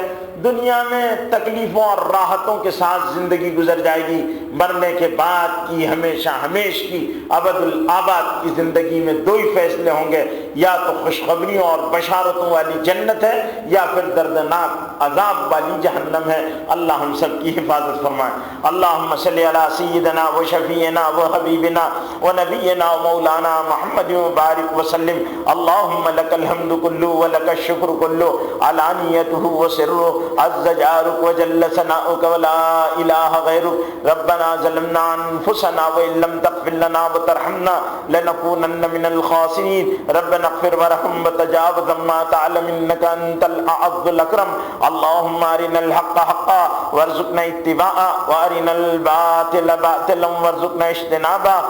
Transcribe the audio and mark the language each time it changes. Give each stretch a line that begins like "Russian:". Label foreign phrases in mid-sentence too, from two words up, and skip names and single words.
Urdu: دنیا میں تکلیفوں اور راحتوں کے ساتھ زندگی گزر جائے گی، مرنے کے بعد کی ہمیشہ ہمیش کی ابد الآباد کی زندگی میں دو ہی فیصلے ہوں گے، یا تو خوشخبریوں اور بشارتوں والی جنت ہے، یا پھر دردناک عذاب والی جہنم ہے۔ اللہ ہم سب کی حفاظت فرمائے۔
Arabic: اللہم صلی علی سیدنا و شفیعنا و حبیبنا و نبینا و مولانا محمد مبارک وسلم۔ اللہم لک الحمد کلو و لک الشکر کلو، علانیتہ و سرہ، عز جارک و جل ثناؤک ولا الہ غیرک۔ ربنا ظلمنا انفسنا وان لم تغفر لنا وترحمنا لنکونن من الخاسرین۔ ربنا اغفر ورحم وتجاوز عما تعلم انک انت الاعز الاکرم۔ اللہم ارنا الحق حقا وارزقنا اتباعا وارنا الباطل باطلا وارزقنا اجتنابا۔